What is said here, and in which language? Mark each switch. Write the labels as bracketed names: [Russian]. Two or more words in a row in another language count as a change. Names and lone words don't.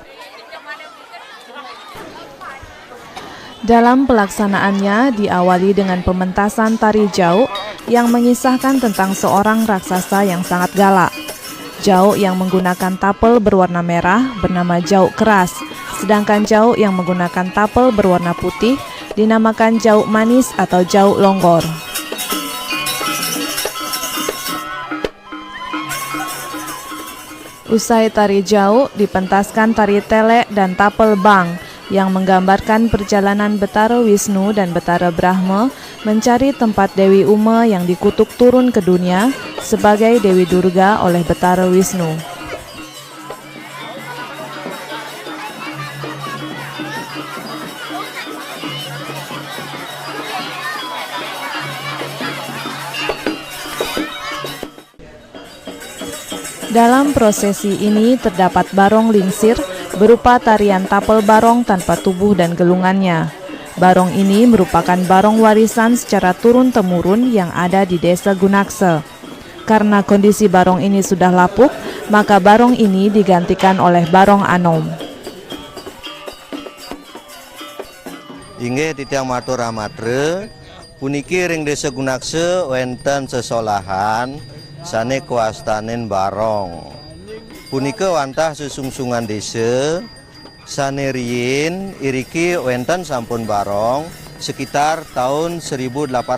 [Indonesian] Dalam pelaksanaannya diawali dengan pementasan tari Jauk yang mengisahkan tentang seorang raksasa yang sangat galak. Jauk yang menggunakan tapel berwarna merah bernama Jauk keras, sedangkan Jauk yang menggunakan tapel berwarna putih dinamakan Jauk manis atau Jauk longgor. Usai tari Jauk dipentaskan tari telek dan tapel bang yang menggambarkan perjalanan Betara Wisnu dan Betara Brahma mencari tempat Dewi Uma yang dikutuk turun ke dunia sebagai Dewi Durga oleh Betara Wisnu. Dalam prosesi ini terdapat barong lingsir berupa tarian tapel barong tanpa tubuh dan gelungannya. Barong ini merupakan barong warisan secara turun-temurun yang ada di Desa Gunakse. Karena kondisi barong ini sudah lapuk, maka barong ini digantikan oleh barong anom. [Balinese] Inggih titiang matur amatre, puniki ring Desa Gunakse wonten sesolahan sane kuastanen barong. Punika wantah sesungsungan desa sane riyin iriki wonten sampun barong sekitar tahun 1800.